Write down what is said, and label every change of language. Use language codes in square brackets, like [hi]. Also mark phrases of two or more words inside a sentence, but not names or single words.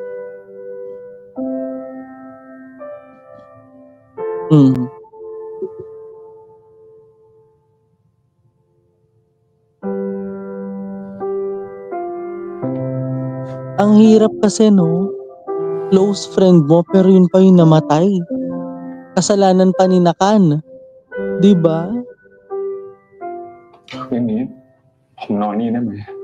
[tl] อืม Ang hirap kasi, no? [en] Close friend [tl] mo, pero yun pa yung namatay. Kasalanan pa ni Nakan. Di ba? [th] คืนนี้ผมนอนนี่ได้ไหม